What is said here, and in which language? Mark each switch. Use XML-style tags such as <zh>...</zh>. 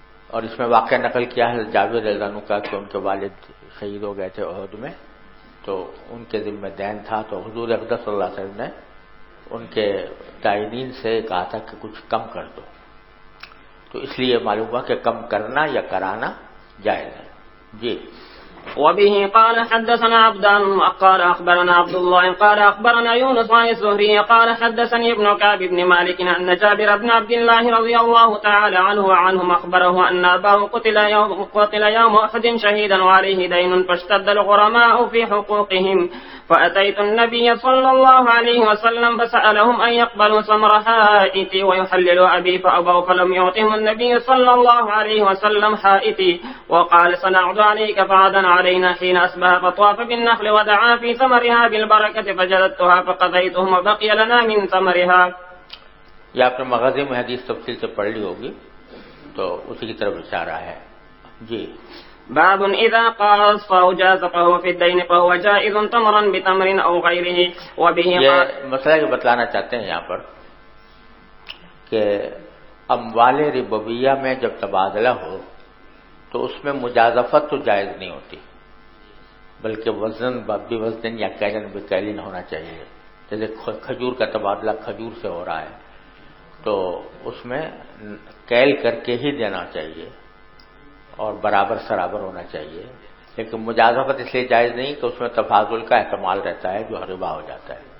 <ur>اور اس میں واقعہ نقل کیا ہے جابر رضی اللہ عنہ کا کہ ان کے والد شہید ہو گئے تھے احد میں، تو ان کے ذمہ دین تھا، تو حضور اقدس صلی اللہ علیہ وسلم نے ان کے دائنین سے کہا تھا کہ کچھ کم کر دو، تو اس لیے معلوم ہوا کہ کم کرنا یا کرانا جائز ہے۔ جی</ur> <ar>وبه قال حدثنا عبدان قال أخبرنا عبد الله قال أخبرنا يونس عن الزهري قال حدثني ابن كعب بن مالك أن جابر بن عبد الله رضي الله تعالى عنه وعنهم أخبره أن أباه قتل يوم أحد شهيدا وعليه دين فاشتد الغرماء في حقوقهم، فأتيت النبي صلى الله عليه وسلم فسألهم أن يقبلوا ثمر حائتي ويحللوا أبي فأبوا، فلم يعطهم النبي صلى الله عليه وسلم حائتي وقال سنعد عليك فعدا علينا حين أصبح فطاف بالنخل ودعا في ثمرها بالبركة فجددتها فقضيتهم وبقي لنا من ثمرها۔</ar> <ur>یہ آپ نے مغازی میں حدیث تفصیل سے پڑھ لی ہوگی تو اسی کی طرف اشارہ ہے۔ جی</ur> <ar>باب إذا قاص فأجاز فهو في الدين فهو جائز تمرا بتمر أو غيره۔ وبه</ar> <ur>یہ مسئلہ یہ بتلانا چاہتے ہیں یہاں پر کہ اموال ربویہ میں جب تبادلہ ہو تو اس میں مجازفت تو جائز نہیں ہوتی، بلکہ وزن بوزن یا کیلن بکیلن ہونا چاہیے۔ جیسے کھجور کا تبادلہ کھجور سے ہو رہا ہے تو اس میں کیل کر کے ہی دینا چاہیے اور برابر سرابر ہونا چاہیے، لیکن مجازفت اس لیے جائز نہیں کہ اس میں تفاضل کا احتمال رہتا ہے جو ربا ہو جاتا</ur>